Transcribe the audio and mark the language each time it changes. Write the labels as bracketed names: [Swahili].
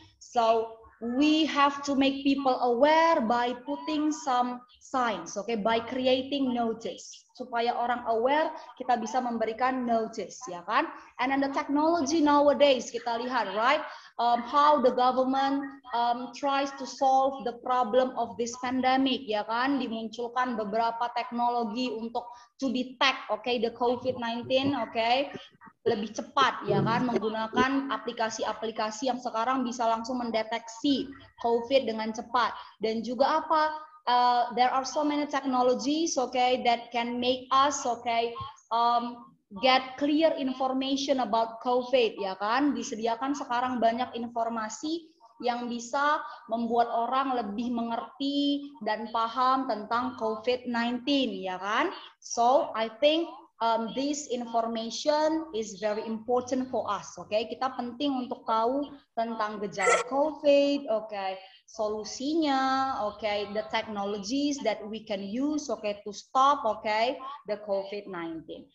[English] So we have to make people aware by putting some signs, okay, by creating notice. [Indonesian] Supaya orang aware, kita bisa memberikan notice, ya kan? [English] And then the technology nowadays, [Indonesian] kita lihat, [English] right? How the government tries to solve the problem of this pandemic, [Indonesian] ya kan? Dimunculkan beberapa teknologi untuk [English] to detect, [Indonesian] okay, the COVID-19, okay, lebih cepat, ya kan? Menggunakan aplikasi-aplikasi yang sekarang bisa langsung mendeteksi COVID dengan cepat. Dan juga apa? [English] There are so many technologies, okay, that can make us, okay, get clear information about COVID, [Indonesian] ya kan? Disediakan sekarang banyak informasi yang bisa membuat orang lebih mengerti dan paham tentang COVID-19, ya kan? [English] So, I think this information is very important for us, okay? [Indonesian] Kita penting untuk tahu tentang gejala COVID, okay? [English] Solusinya, okay, the technologies that we can use, okay, to stop, okay, the COVID-19.